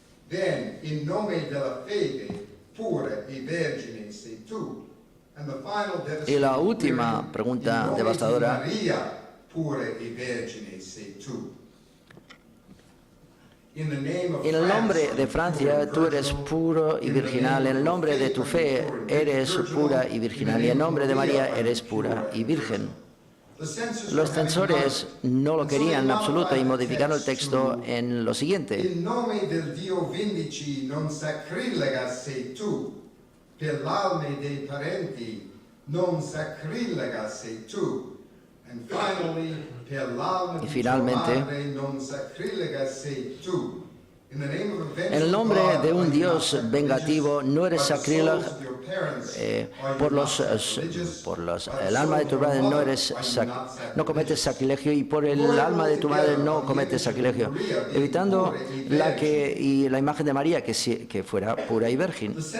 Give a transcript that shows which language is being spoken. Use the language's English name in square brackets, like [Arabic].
[English] Then, [Italian] in nome della fede, pura e vergine sei tu. [English] And the final [Spanish] y la última pregunta devastadora. [Italian] Maria, pura e vergine sei tu. [Spanish] En el nombre de Francia, tú eres puro y virginal. En el nombre de tu fe, eres pura y virginal. Y en el nombre de María, eres pura y virgen. Los censores no lo querían en absoluto y modificaron el texto en lo siguiente. [Italian] In nome del Dio vindici non sacrilega sei tu, per l'alme dei parenti non sacrilega sei tu, [English] and finally, [Italian] per l'alme di tua madre non sacrilega sei tu. [Spanish] En el nombre de un Dios vengativo, no eres sacrílego el alma de tu madre, no cometes sacrilegio, y por el alma de tu madre no cometes sacrilegio, evitando la imagen de María que fuera pura y virgen.